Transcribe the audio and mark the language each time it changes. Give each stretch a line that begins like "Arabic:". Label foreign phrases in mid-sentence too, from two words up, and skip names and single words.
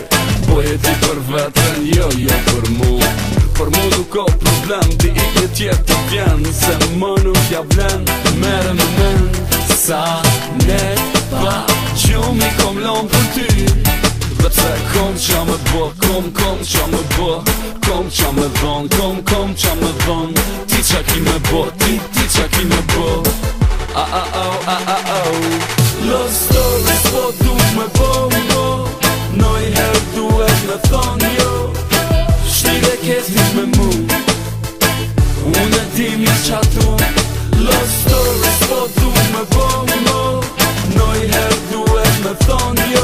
Albanian: Boje ti për vetën, jo për mu. Për mu nuk ka problem, ti i një tjetë të vjen, se më nuk ja vlen, mere me men. Sa net pa gjumi kom lom për ty, dhe pse kom qa me bo, kom qa me bo, kom qa me dhon, kom qa me dhon. Ti qa ki me bo, ti qa ki me bo.
English: Love stories
Albanian: po du me bongo, noj her duhet me thon jo. Shtire ketis me mu, unë e dim një qatu.
English: Love stories
Albanian: po du me bongo, noj her duhet me thon jo.